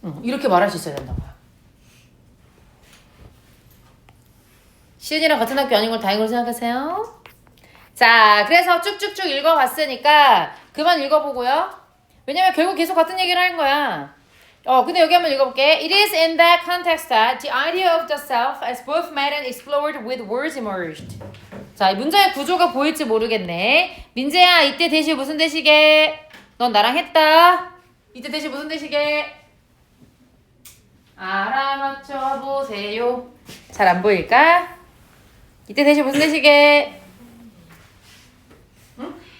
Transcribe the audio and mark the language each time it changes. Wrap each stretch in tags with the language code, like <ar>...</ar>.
<ko>응, 이렇게 말할 수 있어야 된다고요. 시은이랑 같은 학교 아닌 걸 다행으로 생각하세요. 자, 그래서 쭉쭉쭉 읽어봤으니까 그만 읽어보고요. 왜냐면 결국 계속 같은 얘기를 하는 거야. 근데 여기 한번 읽어볼게.</ko> <en>It is in that context that the idea of the self as both made and explored with words emerged.</en> <ko>자, 이 문장의 구조가 보일지 모르겠네. 민재야, 이때 대시 무슨 대시게? 넌 나랑 했다. 이때 대시 무슨 대시게? 알아맞혀 보세요. 잘 안 보일까? 이때 대시 무슨 대시게? 응?</ko>